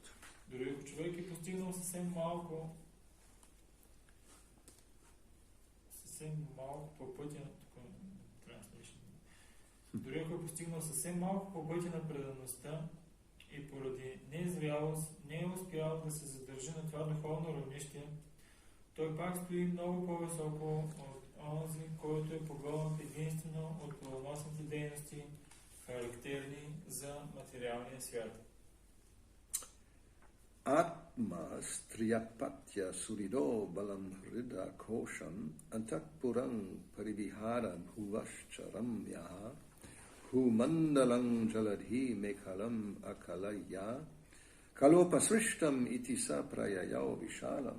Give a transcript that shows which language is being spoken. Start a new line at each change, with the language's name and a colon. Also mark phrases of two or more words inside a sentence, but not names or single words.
Bulgarian: Дори ако човек е постигнал съвсем малко по пътя Дори ако е постигнал съвсем малко по пътя на предаността и поради незрялост не е успял да се задържи на това духовно равнище, той пак стои много по-високо от онзи, който е погълнат единствено от плодоносните дейности, характерни за материалния свят.
Sanskrit: आत्म स्त्र्यपत्य सुहृद् बलम् ऋद्ध कोशम् अन्तःपुरम् परिविहार भुवश्च रम्याः भूमण्डलम् जलधि मेखलम् आकलय्य कालोपसृष्टम् इति स प्रययौ विशालम्.